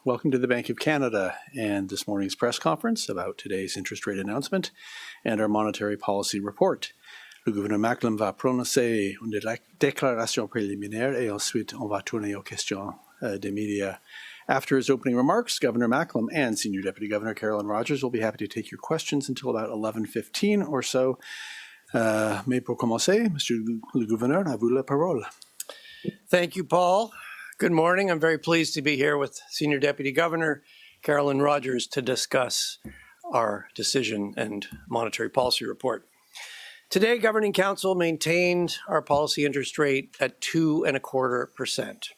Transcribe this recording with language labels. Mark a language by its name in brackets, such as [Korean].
[English] Welcome to the Bank of Canada and this morning's press conference about today's interest rate announcement and our monetary policy report. [French] Le gouverneur Macklem va prononcer une déclaration préliminaire et ensuite on va tourner aux questions des médias. [English] After his opening remarks, Governor Macklem and Senior Deputy Governor Carolyn Rogers will be happy to take your questions until about 11:15 or so. [French] Mais pour commencer, Monsieur le Gouverneur, à vous la parole. [English] Thank you, Paul. Good morning. I'm very pleased to be here with Senior Deputy Governor Carolyn Rogers to discuss our decision and monetary policy report. Today, Governing Council maintained our policy interest rate at 2.25%.